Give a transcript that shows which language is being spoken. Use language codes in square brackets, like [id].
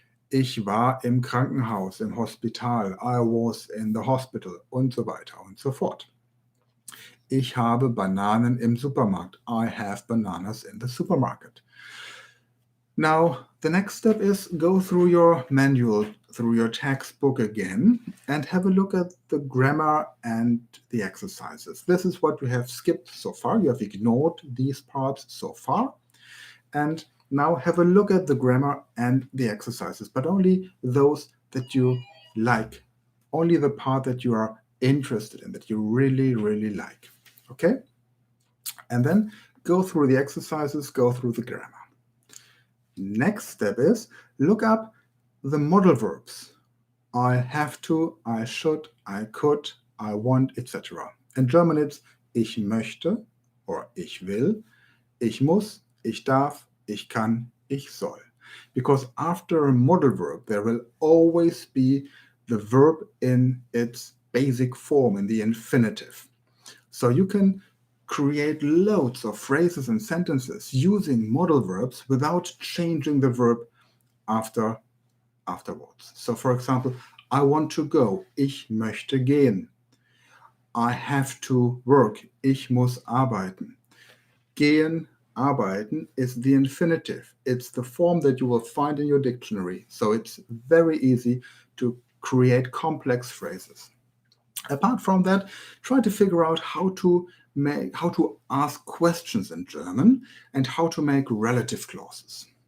[de] Ich war im Krankenhaus, im Hospital. [en] I was in the hospital [de] und so weiter und so fort. Ich habe Bananen im Supermarkt. [en] I have bananas in the supermarket. Now, the next step is go through your manual, through your textbook again, and have a look at the grammar and the exercises. This is what you have skipped so far. You have ignored these parts so far. And now have a look at the grammar and the exercises, but only those that you like, only the part that you are interested in, that you really, really like. Okay? And then go through the exercises, go through the grammar. Next step is look up the modal verbs. I have to, I should, I could, I want, etc. In German it's [de] ich möchte or ich will, ich muss, ich darf, ich kann, ich soll. [en] Because after a modal verb, there will always be the verb in its basic form, in the infinitive. So you can create loads of phrases and sentences using modal verbs without changing the verb afterwards. So for example, I want to go, [de] ich möchte gehen. [en] I have to work, [de] ich muss arbeiten. [en] Gehen, arbeiten is the infinitive. It's the form that you will find in your dictionary. So it's very easy to create complex phrases. Apart from that, try to figure out how to ask questions in German and how to make relative clauses.